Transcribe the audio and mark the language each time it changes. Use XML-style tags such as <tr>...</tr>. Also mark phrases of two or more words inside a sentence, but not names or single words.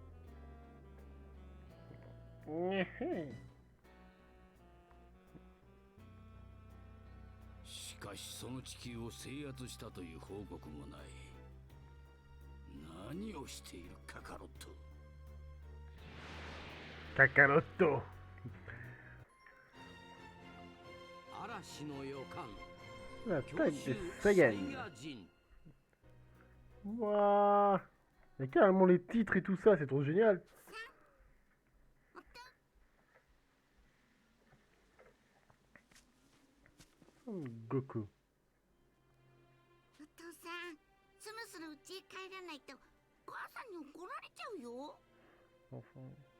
<ja>しかしその地球を制圧したという報告もない。何をしているカカロット。カカロット。嵐の予感。</ja> <fr>La taille des Saiyans. Waouh. Il y a carrément les titres et tout ça, c'est trop génial. Goku.</fr> <ja>お父さん、そろそろ家へ帰らないと母さんに怒られちゃうよ。</ja> <fr>Enfin.</fr>